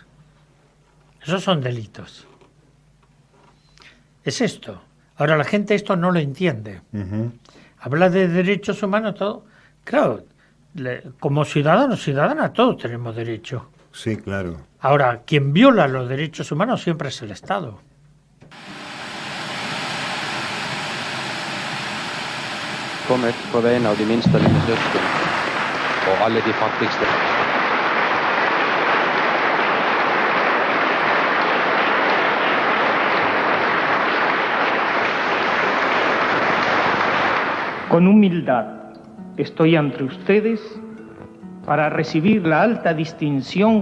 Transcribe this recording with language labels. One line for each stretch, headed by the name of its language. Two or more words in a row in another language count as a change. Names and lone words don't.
Spanish: Esos son delitos. Es esto. Ahora la gente esto no lo entiende. Habla de derechos humanos, todo. Claro, como ciudadanos, ciudadanas, todos tenemos derecho. Sí, claro. Ahora, quien viola los derechos humanos siempre es el Estado.
Norwegian: Kom ut på vegne av de minste av dine søsken og alle de fattigste.
Spanish: Con humildad estoy ante ustedes para recibir la alta distinción